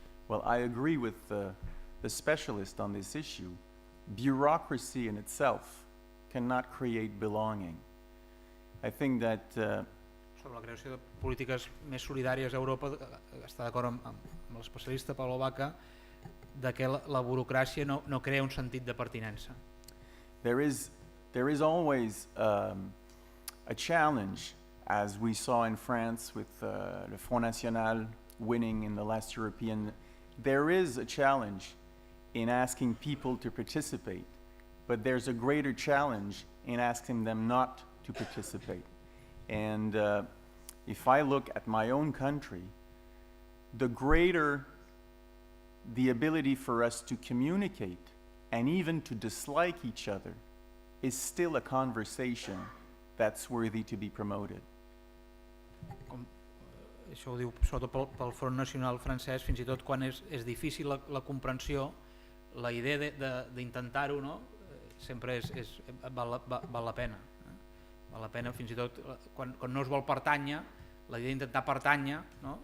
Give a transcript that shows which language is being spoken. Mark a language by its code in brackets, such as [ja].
[en] Well, I agree with the specialist on this issue. Bureaucracy in itself cannot create belonging. I think that [ca] sobre la creació de polítiques més solidàries a Europa, està d'acord amb l'especialista Paolo Vacca, de que la burocràcia no crea un sentit de pertinença. [en] There is always a challenge, as we saw in France with the Front National winning in the last European. There is a challenge in asking people to participate, but there's a greater challenge in asking them not to participate. And if I look at my own country, the greater the ability for us to communicate and even to dislike each other is still a conversation that's worthy to be promoted. [ca] Això ho diu sobretot pel Front Nacional francès, fins i tot quan és difícil la comprensió, la idea d'intentar-ho, no? Sempre val la pena. Val la pena, fins i tot quan no es vol pertànyer, la idea d'intentar pertànyer, no?